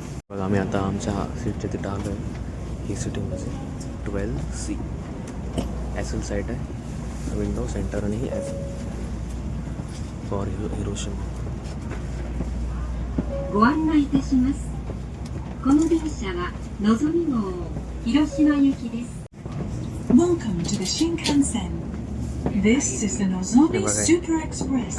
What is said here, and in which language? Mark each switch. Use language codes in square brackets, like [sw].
[mr] बघा आम्ही आता आमच्या सीटच्या तिथं आलो आहे. ही सिटिंग असेल 12C. ॲसल साईड आहे, विंडो सेंटर आणि ही ॲसल for Hiroshima. [ja] ご案内いたします。この電車はのぞみ号広島行きです。 [en] Welcome to the Shinkansen. This is the Nozomi Super Express.